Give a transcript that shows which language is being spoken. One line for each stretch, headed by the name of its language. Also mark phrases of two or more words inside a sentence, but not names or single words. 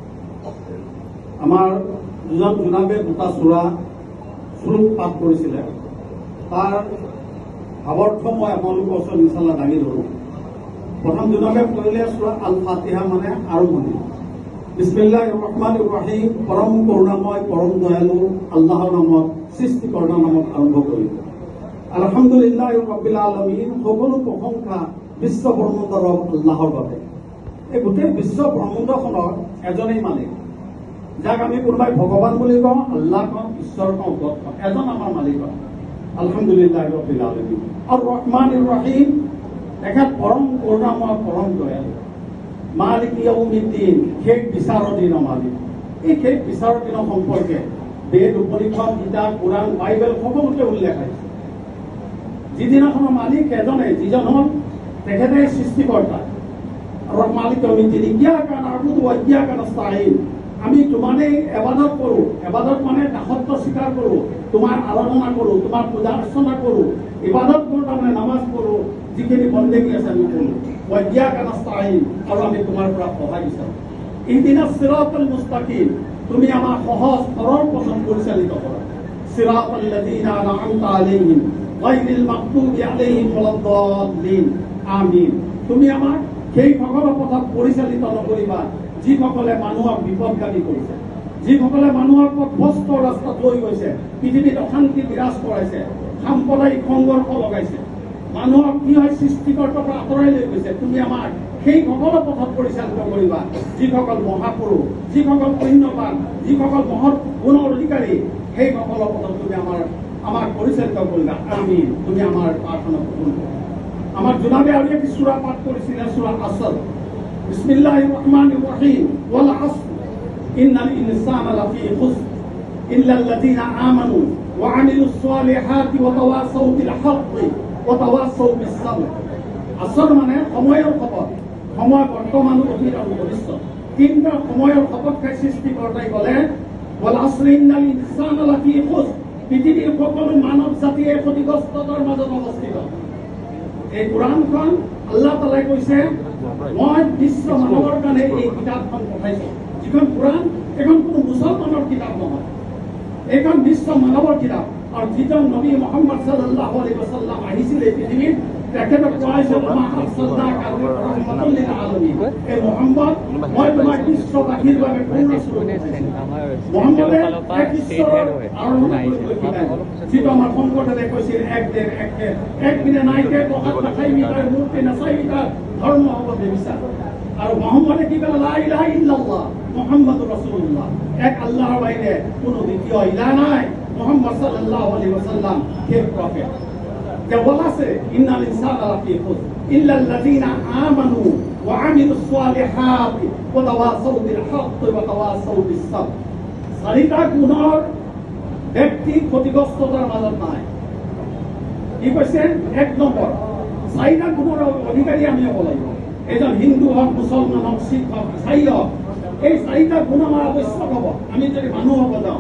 Assamese: আমাৰ দুজন জনাবে দুটা চূড়া শ্লোক পাঠ কৰিছিলে, তাৰ ভাৱাৰ্থ মই আপোনালোকৰ ওচৰত ইনশাল্লাহ দাঙি ধৰোঁ। প্ৰথম জনাবে পঢ়িলে সূৰা আল ফাতিহা মানে আৰম্ভণি।
Arabic: بسم الله الرحمن الرحيم,
Assamese: পৰম কৰুণাময় পৰম দয়ালু আল্লাহৰ নামত, সৃষ্টিকৰ্তাৰ নামত আৰম্ভ কৰিম।
Arabic: الحمد لله رب العالمين,
Assamese: সকলো প্ৰশংসা বিশ্ব ব্ৰহ্মাণ্ডৰ ৰব আল্লাহৰ বাবে। এই গোটেই বিশ্ব ব্ৰহ্মাণ্ডখনৰ এজনেই মালিক, যাক আমি কোনোবাই ভগৱান বুলি কওঁ, আল্লাহ কওঁ, ঈশ্বৰ কওঁ, গড কওঁ, এজন আমাৰ মালিক হয়।
Arabic: الحمد لله رب العالمين.
Assamese: আৰু
Arabic: الرحمن الرحيم,
Assamese: তেখেত পৰম কৰুণাময় পৰম দয়ালু।
Arabic: مالك يوم الدين,
Assamese: শেষ বিচাৰৰ দিনৰ মালিক। এই শেষ বিচাৰৰ দিনৰ সম্পৰ্কে বেদ, উপনিষদ, গীতা, কোৰাণ, বাইবেল সকলোতে উল্লেখ আছে। যিদিনাখনৰ মালিক এজনে, যিজন হ'ল তেখেতে সৃষ্টিকৰ্তা।
Arabic: আৰু مالك يوم الدين إياك نعبد وإياك نستعين,
Assamese: আমি তোমাৰেই ইবাদত কৰোঁ। ইবাদত মানে দাসত্ব স্বীকাৰ কৰোঁ, তোমাৰ আৰাধনা কৰোঁ, তোমাৰ পূজা অৰ্চনা কৰোঁ, ইবাদত কৰোঁ, তাৰমানে নামাজ পঢ়োঁ, যিখিনি বন্দেগী আছে আমি কৰোঁ।
Arabic: وإياك نستعين,
Assamese: আৰু আমি তোমাৰ পৰা সহায় বিচাৰোঁ।
Arabic: اهدنا الصراط المستقيم,
Assamese: তুমি আমাৰ সহজ সৰল পথত পৰিচালিত কৰা।
Arabic: صراط الذين أنعمت عليهم غير المغضوب عليهم ولا الضالين آمين.
Assamese: তুমি আমাক সেই সকলো পথত পৰিচালিত নকৰিবা যিসকলে মানুহক বিপদগামী কৰিছে, যিসকলে মানুহক পথভ্ৰষ্ট ৰাস্তাত লৈ গৈছে, পৃথিৱীত অশান্তি বিৰাজ কৰাইছে, সাম্প্ৰদায়িক সংঘৰ্ষ লগাইছে, মানুহক কি হয় সৃষ্টিকৰ্তাৰ পৰা আঁতৰাই লৈ গৈছে। তুমি আমাক সেই সকলো পথত পৰিচালিত কৰিবা যিসকল মহাপুৰুষ, যিসকল পুণ্যবান, যিসকল মহৎ গুণৰ অধিকাৰী, সেই সকলো পথত তুমি আমাক পৰিচালিত কৰিবা। আমি তুমি আমাৰ প্ৰাৰ্থনা পূৰণ কৰা। আমাৰ জনাবে আৰু এটি সূৰা পাঠ কৰিছিলে, সূৰা আসর।
Arabic: بسم الله الرحمن الرحيم والعصر إن الإنسان لفي خسر إلا الذين آمنوا وعملوا الصالحات وتواصوا بالحق وتواصوا بالصبر.
Assamese: আসর মানে সময়ৰ শপত, সময় বৰ্তমান, অতীত আৰু ভৱিষ্যত। তিনিটা সময়ৰ শপত খাই সৃষ্টিকৰ্তাই ক'লে,
Arabic: والعصر إن الإنسان لفي خسر,
Assamese: পৃথিৱীৰ সকলো মানৱ জাতিয়ে ক্ষতিগ্ৰস্ততাৰ মাজত অৱস্থিত। এই কোৰাণখন আল্লাহ তাআলাই কৈছে, মই বিশ্ব মানৱৰ কাৰণে এই কিতাপখন পঠাইছো। যিখন কোৰাণ, এইখন কোনো মুছলমানৰ কিতাপ নহয়, এইখন বিশ্ব মানৱৰ কিতাপ। আৰু যিজন নবী মুহাম্মদ
Arabic: صلى الله عليه وسلم
Assamese: আহিছিলে পৃথিৱীত, তেখেতক কোৱা হৈছে
Arabic: ما أرسلناك رحمة للعالمين.
Assamese: এই মুহাম্মদ, মই তোমাক বিশ্ববাসীৰ বাবে মুহাম্মদে এক ঈশ্বৰৰ আৰাধনা যিটো আমাৰ শংকৰদেৱে কৈছিল, এক দেৱ এক দেৱ, এক বিনে নাইকে প্ৰসাদ নাখাই মিটাৰ মূৰ্তি নাচাই মিটাৰ, ধৰ্ম হ'ব বেবিচাৰ। আৰু মুহাম্মদে কি ক'লে,
Arabic: لا إله إلا الله محمد رسول الله,
Assamese: এক আল্লাহৰ বাহিৰে কোনো দ্বিতীয় ইলাহ নাই। মুহাম্মদ
Arabic: صلى الله عليه وسلم
Assamese: শেষ প্ৰফেট।
Bangla: যে বলাছে
Arabic: إن الإنسان لفي خسر إلا الذين آمنوا وعملوا الصالحات وتواصوا بالحق وتواصوا بالصبر.
Assamese: চাৰিটা গুণৰ ব্যক্তি ক্ষতিগ্ৰস্ততাৰ মাজত নাই। কি কৈছে? এক নম্বৰ, চাৰিটা গুণৰ অধিকাৰী আমি হ'ব লাগিব। এজন হিন্দু হওক, মুছলমান হওক, শিখ হওক, ইছাই হওক, এই চাৰিটা গুণ আমাৰ আৱশ্যক হ'ব আমি যদি মানুহ হ'ব যাওঁ।